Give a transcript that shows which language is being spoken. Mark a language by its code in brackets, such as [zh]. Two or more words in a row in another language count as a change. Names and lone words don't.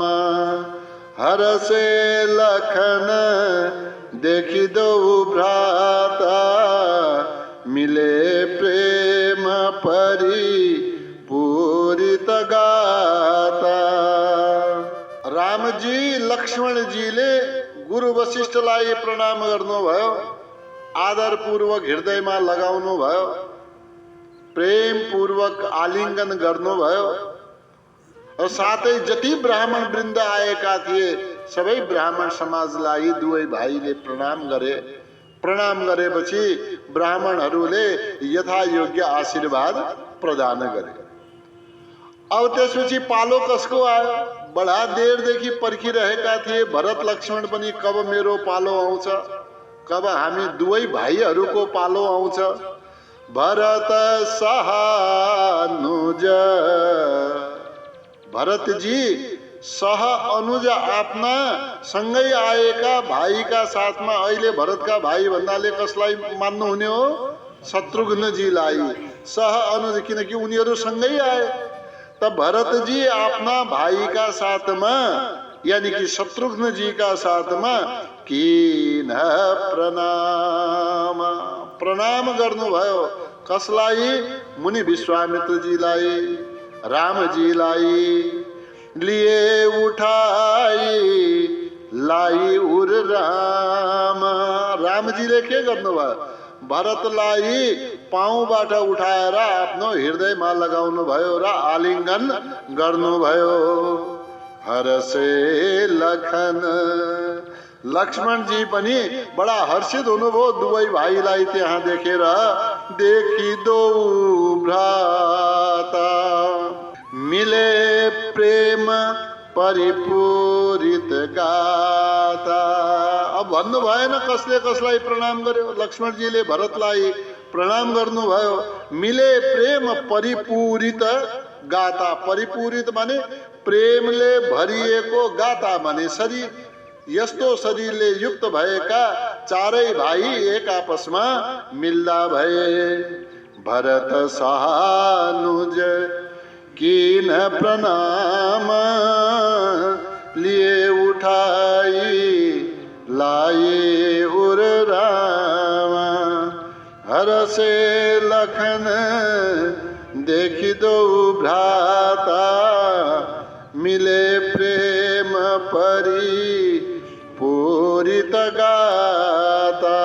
[awa] हर से लखन देखी दो भ्राता, मिले प्रेम परी पूरित गाता। [ne] लक्ष्मणजीले गुरु वशिष्ठलाई प्रणाम गर्नुभयो, आदरपूर्वक हृदयमा लगाउनु भयो, प्रेमपूर्वक आलिङ्गन गर्नुभयो र साथै जति ब्राह्मण वृन्द आएका थिए सबै ब्राह्मण समाजलाई दुवै भाइले प्रणाम गरे। प्रणाम गरेपछि ब्राह्मणहरूले यथायोग्य आशीर्वाद प्रदान गरे। अब त्यसपछि पालो कसको आयो? बडा देरदेखि पर्खिरहेका थिए भरत लक्ष्मण पनि, कब मेरो पालो आउँछ, कब हामी दुवै भाइहरूको पालो आउँछ। भरत सहानुज, भरतजी सह अनुज आफ्ना सँगै आएका भाइका साथमा, अहिले भरतका भाइ भन्नाले कसलाई मान्नुहुने हो? शत्रुघ्नजीलाई सह अनुज, किनकि उनीहरू सँगै आए। त भरतजी आफ्ना भाइका साथमा यानी कि शत्रुघ्नजी का साथमा किन प्रणाम, प्रणाम गर्नुभयो। कसलाई? मुनि विश्वामित्रजीलाई, रामजीलाई। [awa] लिए उठाई लाई उर राम, [ne] रामजीले के गर्नुभयो? भरतलाई पाउबाट उठाएर आफ्नो हृदयमा लगाउनु भयो र आलिङ्गन गर्नुभयो। [awa] हरसे लखन, [ne] लक्ष्मणजी पनि बडा हर्षित हुनुभयो दुवै भाइलाई त्यहाँ देखेर। [awa] देखि दो भ्राता मिले प्रेम परिपूरित गाता। [ne] अब भन्नु भएन कसले कसलाई प्रणाम गर्यो। लक्ष्मणजीले भरतलाई प्रणाम गर्नुभयो। [awa] मिले प्रेम परिपूरित गाता, [ne] परिपूरित माने प्रेमले भरिएको, गाता माने शरीर। यस्तो शरीरले युक्त भएका चारै भाइ एक आपसमा मिल्दा भए। [awa] भरत सहानुज किन प्रणाम, लिए उठाई लाए उर राम। हरसे लखन देखि दो भ्राता मिले प्रेम परि पूरित गाता।